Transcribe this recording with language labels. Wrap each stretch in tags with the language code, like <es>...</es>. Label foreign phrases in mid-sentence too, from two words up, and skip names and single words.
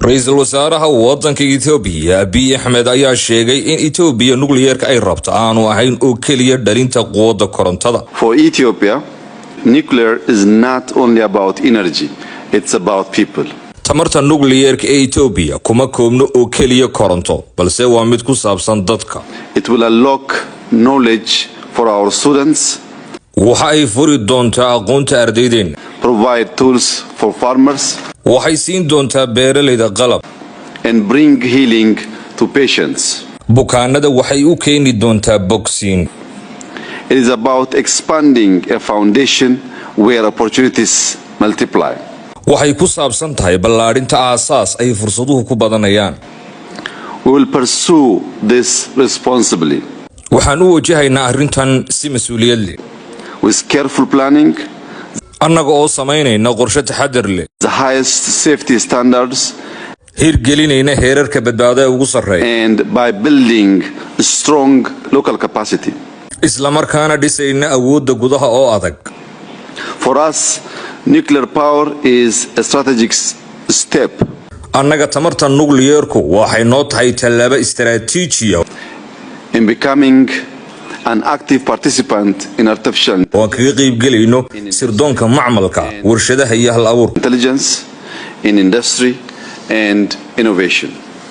<so>ra'iisul wasaaraha waddanka Itoobiya Abiy Ahmed ayaa sheegay in Itoobiya nukliyeerka ay rabto aanu ahayn oo kaliya dhalinta quwadda korontada.</so> <en>For Ethiopia, nuclear is not only about energy, it's about people.</en> <so>tamarta nukliyeerka ee Itoobiya kuma koobno oo kaliya koronto balse waa mid ku saabsan dadka.</so> <en>It will unlock knowledge for our students.</en> <so>waxa ay furi doontaa aqoonta ardaydeena.</so> <en>Provide tools for farmers.</en> <so>waxay siin doontaa beeralayda qalab.</so> <en>And bring healing to patients.</en> <so>bukaanada waxay u keeni doontaa bogsiin.</so> <en>It is about expanding a foundation where opportunities multiply.</en> <so>waxay ku saabsan tahay ballaarinta aasaas ay fursaduhu ku badanayaan.</so> <en>We will pursue this responsibly.</en> <so>waxaan u wajahaynaa arrintan si mas'uuliyad leh.</so> <en>With careful planning.</en> <so>annaga oo samaynayna qorshe taxadar leh.</so> <en>The highest safety standards.</en> <so>hirgelinayna heerarka badbaadada ugu sarreeya.</so> <en>And by building strong local capacity.</en> <so>isla markaana dhisayna awoodda gudaha oo adag.</so> <en>For us, nuclear power is a strategic step.</en> <so>annaga tamarta nukliyeerku waxay noo tahay tallaabo istaraatiiji ah.</so> <en>In becoming an active participant in artificial</en> <so>waan kaga qaybgelayno sirdoonka macmalka warshadaha iyo hal abuur</so> <en>intelligence in industry and innovation.</en>